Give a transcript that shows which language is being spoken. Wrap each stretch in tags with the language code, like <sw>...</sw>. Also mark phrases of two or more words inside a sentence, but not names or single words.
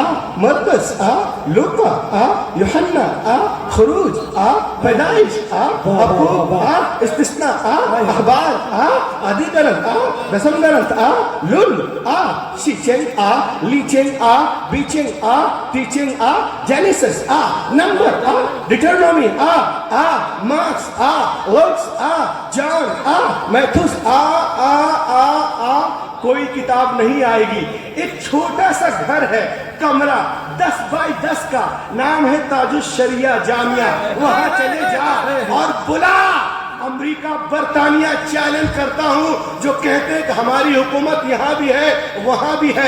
<ur>مرقس آ, لوکا آ, یوحنا آ, خروج آ, پیدائش آ, ابوب آ, استثناء آ, احبار آ, ادھیکرن آ, دسمگرنت آ, لل آ, شیچنگ آ, لیچنگ آ, بیچنگ آ, ٹیچنگ آ, جینیسس آ, نمبر آ, ڈیٹرنومی آ, مارکس آ, لوکس آ, جان آ, میتھوس آ, کوئی کتاب نہیں آئے گی. ایک چھوٹا سا گھر ہے، کمرہ 10 بائی 10 کا، نام ہے تاج الشریعہ جامعہ، وہاں چلے جا اور بلا. امریکہ برطانیہ چیلنج کرتا ہوں، جو کہتے ہیں کہ ہماری حکومت یہاں بھی ہے وہاں بھی ہے.</ur>